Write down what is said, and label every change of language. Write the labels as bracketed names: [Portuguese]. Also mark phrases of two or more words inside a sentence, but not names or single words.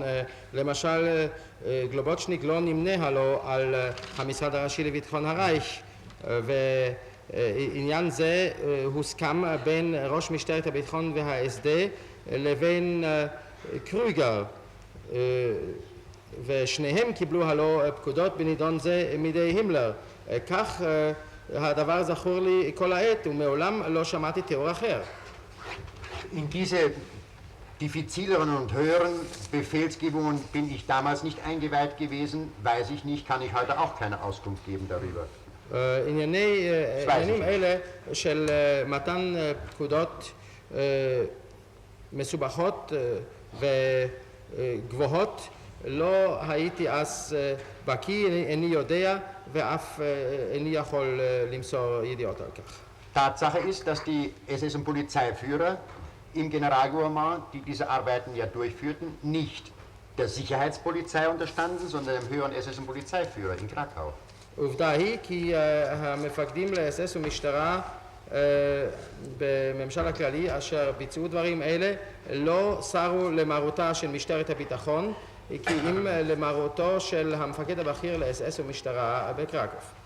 [Hebrew] למשל, גלובוצ'ניק לא נמנה הלא על המשרד הראשי לביטחון הרייך, ועניין זה הוסכם בין ראש משטרת הביטחון וה-SD לבין קרוגר, ושניהם קיבלו הלא פקודות בנידון זה מידי הימלר. כך הדבר זכור לי כל העת, ומעולם לא שמעתי תיאור אחר. [German] In diese diffizileren und höheren Befehlsgebungen bin ich damals nicht eingeweiht gewesen, weiß ich nicht, kann ich heute auch keine Auskunft geben darüber. [Hebrew] עניינים אלה של מתן פקודות מסובכות וגבוהות לא הייתי אז בקיא, איני יודע ואף איני יכול למסור ידיעות על כך. [German] Tatsache ist, dass die SS- und Polizeiführer im Generalgouvernement, die diese Arbeiten ja durchführten, nicht der Sicherheitspolizei unterstanden, sondern dem höheren SS- und Polizeiführer in Krakau. [Hebrew] עובדה היא כי המפקדים לאס-אס ומשטרה בממשל הכללי אשר ביצעו דברים אלה לא סרו למרותה של משטרת הביטחון כי אם למרותו של המפקד הבכיר לאס-אס ומשטרה בקרקוב.